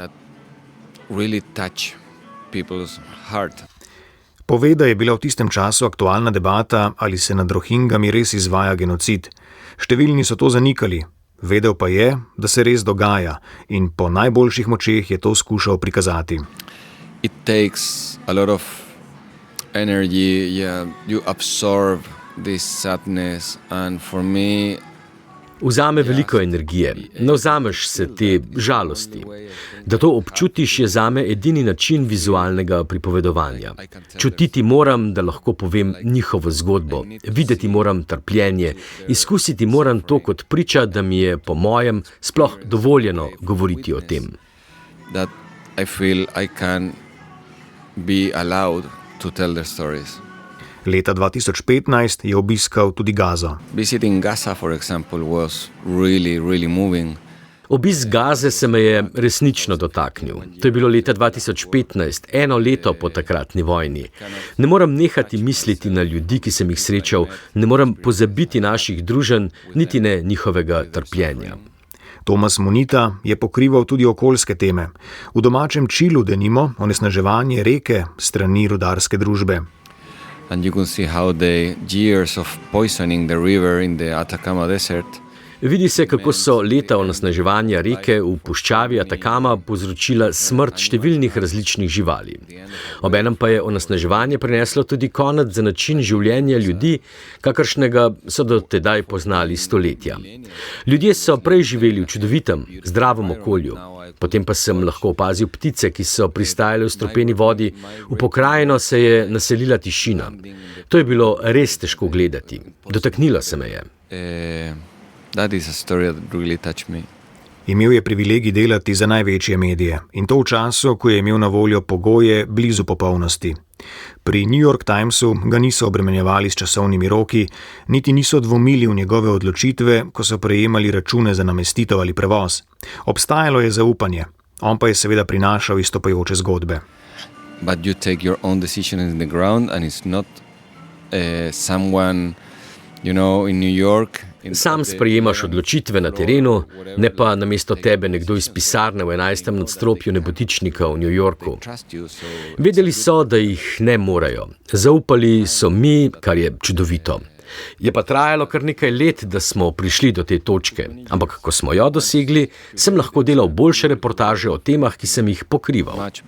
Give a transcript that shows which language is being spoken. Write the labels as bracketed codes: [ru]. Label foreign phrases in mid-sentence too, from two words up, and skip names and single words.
[sl] Pove, da je bila v tistem času aktualna debata, ali se nad Rohingjami res izvaja genocid. Številni so to zanikali. Vedel pa je, da se res dogaja in po najboljših močeh je to skušal prikazati. [en] It takes a lot of energy, you absorb this sadness, and for me [sl] Vzame veliko energije, ne vzameš se te žalosti. Da to občutiš, je zame edini način vizualnega pripovedovanja. Čutiti moram, da lahko povem njihovo zgodbo, videti moram trpljenje, izkusiti moram to kot priča, da mi je po mojem sploh dovoljeno govoriti o tem. [en] That I feel I can be allowed to tell their stories. [sl] Leta 2015 je obiskal tudi Gazo. [en] Visiting Gaza, for example, was really moving. [sl] Obisk Gaze se me je resnično dotaknil. To je bilo leta 2015, 1 leto po takratni vojni. Ne moram nehati misliti na ljudi, ki sem jih srečal, ne moram pozabiti naših druženj, niti ne njihovega trpljenja. Tomas Monita je pokrival tudi okoljske teme. V domačem Čilu denimo onesnaževanje reke strani rudarske družbe. [en] And you can see how the years of poisoning the river in the Atacama Desert. [sl] Vidi se, kako so leta onesnaževanja reke v puščavi Atacama povzročila smrt številnih različnih živali. Obenem pa je onesnaževanje prineslo tudi konec za način življenja ljudi, kakršnega so do tedaj poznali stoletja. Ljudje so prej živeli v čudovitem, zdravem okolju. Potem pa sem lahko opazil ptice, ki so pristajale v strupeni vodi, v pokrajino se je naselila tišina. To je bilo res težko gledati. Dotaknilo se me je. [en] That is a story that really touched me. [sl] Imel je privilegij delati za največje medije in to v času, ko je imel na voljo pogoje blizu popolnosti. Pri New York Timesu ga niso obremenjevali s časovnimi roki, niti niso dvomili v njegove odločitve, ko so prejemali račune za namestitev ali prevoz. Obstajalo je zaupanje, on pa je seveda prinašal izstopajoče zgodbe. [en] But you take your own decision in the ground and it's not someone, in New York. [sl] Sam sprejemaš odločitve na terenu, ne pa namesto tebe nekdo iz pisarne v 11. nadstropju nebotičnika v New Yorku. Vedeli so, da jih ne morejo. Zaupali so mi, kar je čudovito. Je pa trajalo kar nekaj let, da smo prišli do te točke, ampak ko smo jo dosegli, sem lahko delal boljše reportaže o temah, ki sem jih pokrival.